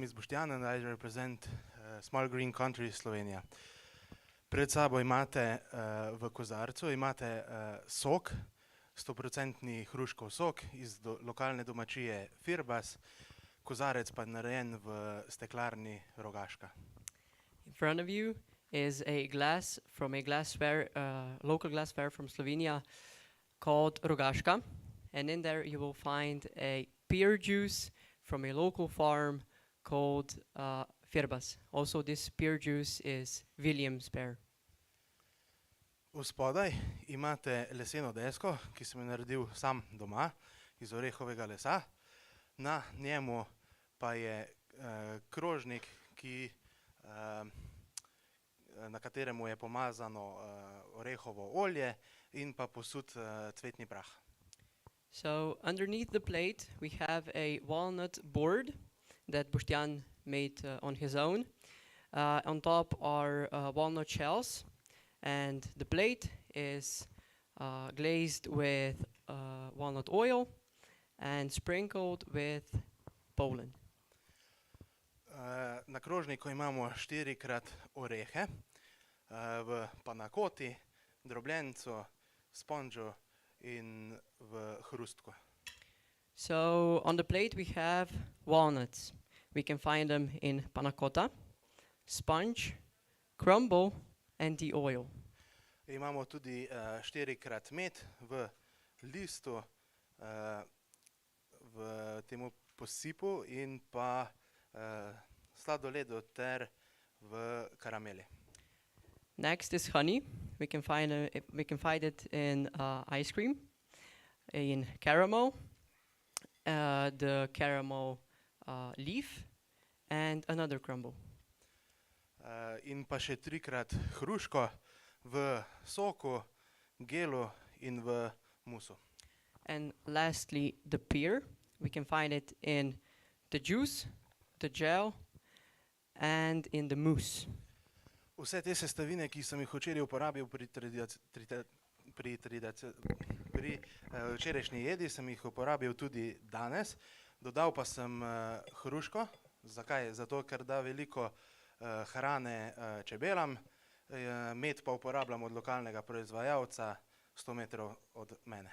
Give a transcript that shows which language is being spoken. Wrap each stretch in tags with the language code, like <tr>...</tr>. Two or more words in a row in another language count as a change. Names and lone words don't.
<en>is Boštjan and I represent small green country Slovenia.</en> <sl>Pred sabo imate v kozarcu sok, 100% hruškov sok iz lokalne domačije Firbas, kozarec pa narejen v steklarni Rogaška.</sl> <en>In front of you is a glass from a glassware, local glassware from Slovenia called Rogaška, and in there you will find a pear juice from a local farm called Firbas. Also, this pear juice is William's pear.</en> <sl>Spodaj imate leseno desko, ki sem jo naredil sam doma iz orehovega lesa. Na njemu pa je krožnik, na kateremu je pomazano orehovo olje in pa posut cvetni prah.</sl> <en>So underneath the plate we have a walnut board that Boštjan made on his own. On top are walnut shells, and the plate is glazed with walnut oil and sprinkled with pollen.</en> <sl>Na krožniku imamo 4x orehe v panakoti, drobljencu, sponžu in v hrustku.</sl> <en>So on the plate we have walnuts. We can find them in panna cotta, sponge, crumble and the oil.</en> <sl>Imamo tudi 4x med v listu, v temu posipu in pa sladoledu ter v karameli.</sl> <en>Next is honey. We can find it in ice cream, in caramel, the caramel leaf, and another crumble.</en> <sl>In pa še 3x hruško v soku, gelu in v musu.</sl> <en>And lastly, the pear. We can find it in the juice, the gel, and in the mousse.</en> <sl>Vse te sestavine, ki sem jih včeraj uporabil pri včerajšnji jedi, sem jih uporabil tudi danes. Dodal pa sem hruško. Zakaj? Zato, ker da veliko hrane čebelam, med pa uporabljam od lokalnega proizvajalca 100 metrov od mene.</sl>